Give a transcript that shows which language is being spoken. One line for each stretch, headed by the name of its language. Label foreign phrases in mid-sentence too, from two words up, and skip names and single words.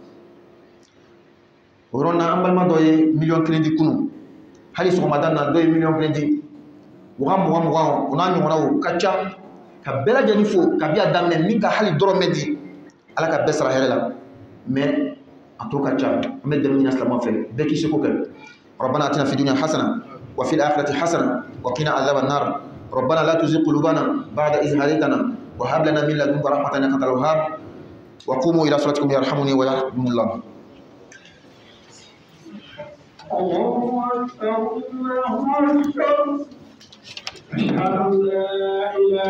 Bambara: o yɔrɔ na an balima dɔ ye 1,000,000 di kunun hali sɔgɔmada na dɔ ye 1,000,000 di mugan o n'a ɲɔgɔnnaw ka ca ka bɛɛ lajɛlen fo kabi a daminɛ min ka hali dɔrɔmɛ di ala ka bɛɛ sara hɛrɛ la mais a tɔ ka ca an bɛ dɛmɛ ɲini silamɛw fɛ bɛɛ k'i seko kɛ
Arabic: ربنا آتنا في الدنيا حسنة وفي الآخرة حسنة وقنا عذاب النار ربنا لا تزغ قلوبنا بعد إذ هديتنا وهب لنا من لدنك رحمة إنك أنت الوهاب وقوموا إلى صلاتكم يرحمني ويرحمكم الله. الله أكبر الله أكبر أشهد أن لا إله